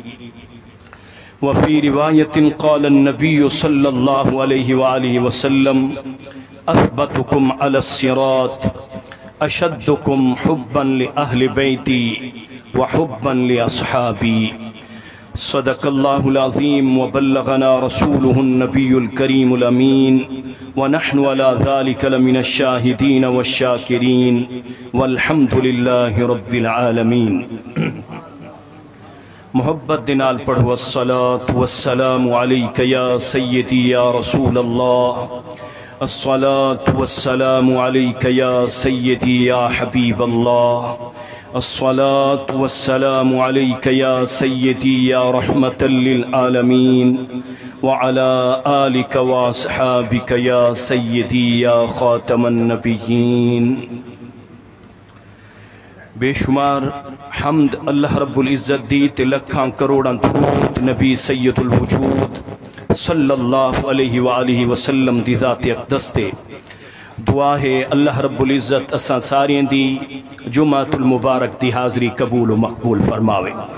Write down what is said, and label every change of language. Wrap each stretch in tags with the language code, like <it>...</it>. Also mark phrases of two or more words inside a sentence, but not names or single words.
<ar>وفي رواية قال النبي صلى الله عليه وآله وسلم: أثبتكم على الصراط أشدكم حبا لأهل بيتي وحبا لأصحابي. صدق الله العظيم وبلغنا رسوله النبي الكريم الأمين ونحن على ذلك لمن الشاهدين والشاكرين والحمد لله رب العالمين.</ar> <skr>محبت دنال پڑھو</skr> <ar>الصلاة والسلام عليك يا سيدي يا رسول الله. الصلاة والسلام عليك يا سيدي يا حبيب الله. الصلاة والسلام عليك يا سيدي يا رحمة للعالمين وعلى آلك وأصحابك يا سيدي يا خاتم النبيين.</ar> <skr>بے شمار حمد اللہ رب العزت دی تے لکھاں کروڑاں درود نبی سید الوجود</skr> <ar>صلی اللہ علیہ وآلہ وسلم</ar> <skr>دی ذات اقدس تے. دعا ہے اللہ رب العزت اساں ساریں دی جمعۃ المبارک دی حاضری قبول و مقبول فرماوے.</skr>